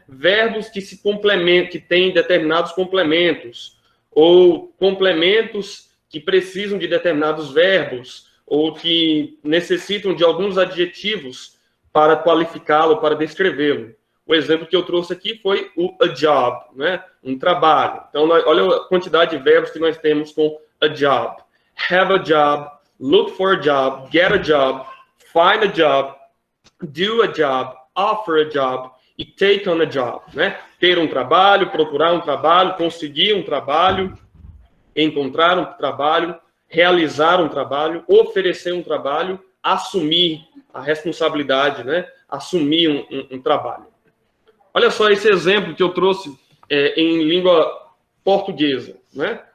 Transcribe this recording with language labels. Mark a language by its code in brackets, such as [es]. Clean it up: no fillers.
[pt] Verbos que se complementam, que têm determinados complementos, ou complementos que precisam de determinados verbos, ou que necessitam de alguns adjetivos para qualificá-lo, para descrevê-lo. O exemplo que eu trouxe aqui foi o a job, né? Um trabalho. Então, olha a quantidade de verbos que nós temos com a job. [en] Have a job, look for a job, get a job, find a job, do a job, offer a job e take on a job, né? [pt] Ter um trabalho, procurar um trabalho, conseguir um trabalho, encontrar um trabalho, realizar um trabalho, oferecer um trabalho, assumir a responsabilidade, né? Assumir um trabalho. Olha só esse exemplo que eu trouxe em língua portuguesa, né?